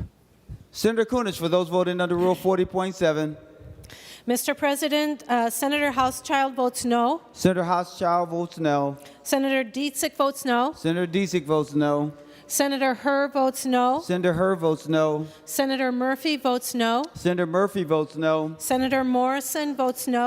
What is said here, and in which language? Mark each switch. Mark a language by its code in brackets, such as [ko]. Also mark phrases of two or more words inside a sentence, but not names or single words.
[en] Senator Kunesh, for those voting under Rule 40.7. Mr. President, Senator Hauschild votes no. Senator Hauschild votes no. Senator Dietzig votes no. Senator Dietzig votes no. Senator Herr votes no. Senator Herr votes no. Senator Murphy votes no. Senator Murphy votes no. Senator Morrison votes no.